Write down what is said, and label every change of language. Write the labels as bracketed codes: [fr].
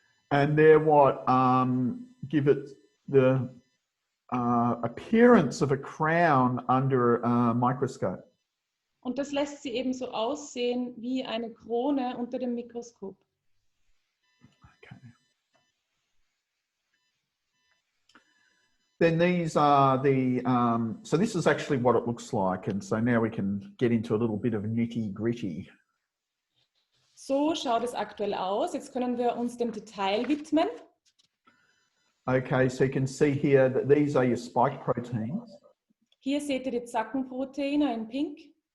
[en] And they're what give it the appearance of a crown under a microscope. [de] Und das lässt sie eben so aussehen wie eine Krone unter dem Mikroskop. [en] Okay. Then these are the, so this is actually what it looks like. And so now we can get into a little bit of nitty-gritty. [de] So schaut es aktuell aus. Jetzt können wir uns dem Detail widmen. [en] Okay, so you can see here that these are your spike proteins. [de] Hier seht ihr die Zackenproteine in pink.